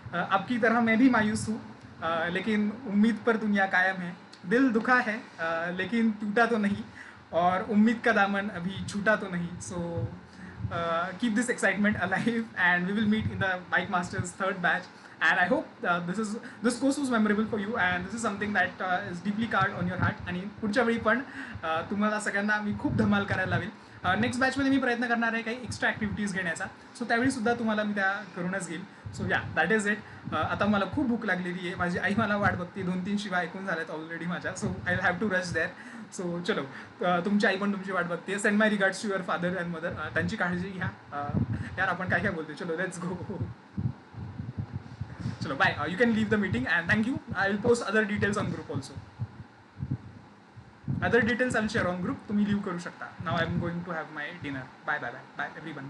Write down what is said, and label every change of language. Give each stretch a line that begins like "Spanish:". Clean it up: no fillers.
Hindi: आपकी तरह मैं भी मायूस हूँ, लेकिन उम्मीद पर दुनिया कायम है. दिल दुखा है लेकिन टूटा तो नहीं, और उम्मीद का दामन अभी छूटा तो नहीं.
English: So keep this excitement alive and we will meet in the Mic Masters third batch. And I hope this course was memorable for you and this is something that is deeply carved on your heart.
Marathi: आणि पुढच्या वेळी पण तुम्हाला सगळ्यांना मी खूप धमाल करायला लावेल. नेक्स्ट बॅचमध्ये मी प्रयत्न करणार आहे काही एक्स्ट्रा ॲक्टिव्हिटीज घेण्याचा. सो त्यावेळी सुद्धा तुम्हाला मी त्या करूनच घेईल.
English: So yeah that is it.
Marathi: आता मला खूप भूक लागलेली आहे, माझी आई मला वाट बघते, 2-3 शिवाय ऐकून झाल्यात ऑलरेडी माझ्या.
English: So I have to rush there. So चलो,
Marathi: तुमची आई पण तुमची वाट बघते.
English: Send my regards to your father and mother.
Marathi: त्यांची काळजी घ्या. यार आपण काय काय बोलतो, चलो लेट्स गो.
English: चलो bye. You can leave the meeting and thank you. I will post other details on group also. Other details I will share on group.
Marathi: तुम्ही लीव करू शकता.
English: Now I am going to have my dinner. Bye bye bye bye everyone.